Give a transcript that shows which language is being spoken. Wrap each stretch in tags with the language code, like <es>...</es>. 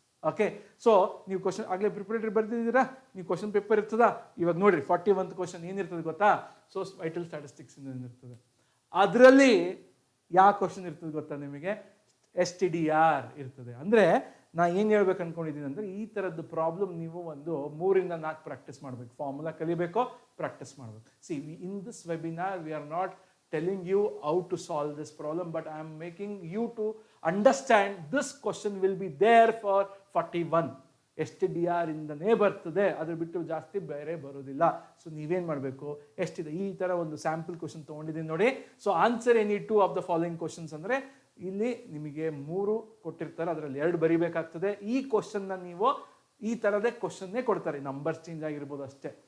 <kn>Okay, so ನೀವು question ಆಗಲೇ preparatory ಬರ್ದಿದ್ದೀರಾ, ನೀವು ಕ್ವಶನ್ ಪೇಪರ್ ಇರ್ತದಾ, ಇವಾಗ ನೋಡ್ರಿ 41 ಕ್ವಶನ್ ಏನಿರ್ತದೆ ಗೊತ್ತಾ? ಸೊ ವೈಟಲ್ ಸ್ಟ್ಯಾಟಿಸ್ಟಿಕ್ಸ್ ಇಂದ ಏನಿರ್ತದೆ ಅದರಲ್ಲಿ ಯಾವ ಕ್ವಶನ್ ಇರ್ತದೆ ಗೊತ್ತಾ ನಿಮಗೆ? STDR ಇರ್ತದೆ. ಅಂದರೆ ನಾ ಏನು ಹೇಳ್ಬೇಕು ಅನ್ಕೊಂಡಿದ್ದೀನಿ ಅಂದರೆ, ಈ ಥರದ್ದು ಪ್ರಾಬ್ಲಮ್ ನೀವು ಒಂದು 3 ಇಂದ 4 ಪ್ರಾಕ್ಟೀಸ್ ಮಾಡಬೇಕು. ಫಾರ್ಮುಲಾ ಕಲಿಬೇಕು, ಪ್ರಾಕ್ಟೀಸ್ ಮಾಡಬೇಕು.</kn> <en>See in this webinar we are not telling you how to solve this problem, but I am making you to understand this question will be there for 41.</en> <kn>STDR ಇಂದನೇ ಬರ್ತದೆ, ಅದ್ರ ಬಿಟ್ಟು ಜಾಸ್ತಿ ಬೇರೆ ಬರೋದಿಲ್ಲ. So ನೀವೇನು ಮಾಡಬೇಕು, ಎಷ್ಟಿದೆ ಈ ಥರ ಒಂದು ಸ್ಯಾಂಪಲ್ ಕ್ವಶನ್ ತೊಗೊಂಡಿದ್ದೀನಿ ನೋಡಿ. So</kn> <en>answer any 2 of the following questions</en> <kn>ಅಂದರೆ ಇಲ್ಲಿ ನಿಮಗೆ 3 ಕೊಟ್ಟಿರ್ತಾರೆ, ಅದರಲ್ಲಿ 2 ಬರಿಬೇಕಾಗ್ತದೆ. ಈ ಕ್ವಶನ್ನ ನೀವು ಈ ಥರದೇ ಕ್ವಶನ್ನೇ ಕೊಡ್ತಾರೆ, ನಂಬರ್ಸ್ ಚೇಂಜ್ ಆಗಿರ್ಬೋದು ಅಷ್ಟೇ.</kn>